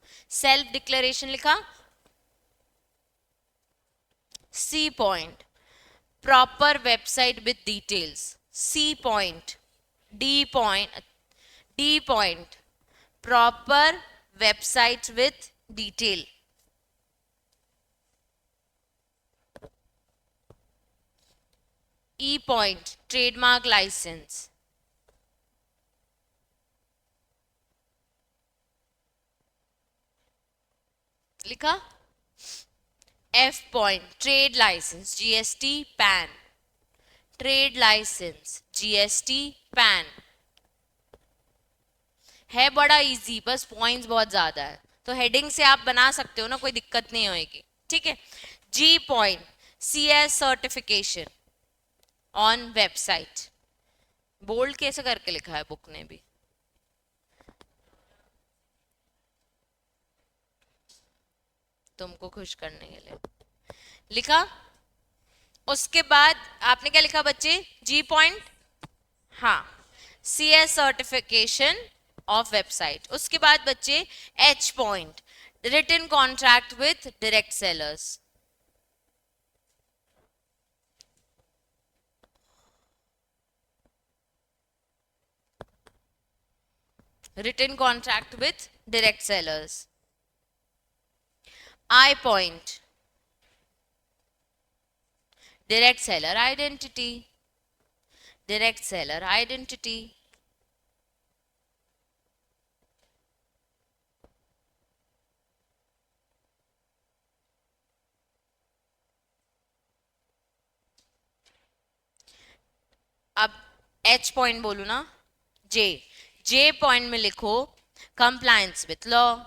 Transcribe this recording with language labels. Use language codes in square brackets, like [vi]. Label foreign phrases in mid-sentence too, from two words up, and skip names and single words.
[hi] सेल्फ डिक्लेरेशन लिखा। [en] C point, proper website with details, C point. D point, proper website with detail. E point, trademark license। [hi] लिखा। [en] F point, trade license, GST, PAN, trade license, GST, PAN। [hi] है बड़ा इजी, बस पॉइंट्स बहुत ज्यादा है, तो हेडिंग से आप बना सकते हो ना, कोई दिक्कत नहीं होगी। ठीक है। [en] G point, CS certification on website, [hi] बोल्ड कैसे करके लिखा है बुक ने भी, तुमको खुश करने के लिए लिखा। उसके बाद आपने क्या लिखा बच्चे, [en] G point, [hi] हाँ, [en] CS certification of website. [hi] उसके बाद बच्चे [en] H point, written contract with direct sellers, written contract with direct sellers। I point, direct seller identity, direct seller identity। [hi] अब [en] H point [hi] बोलू ना, [en] J point [hi] में लिखो [en] compliance with law.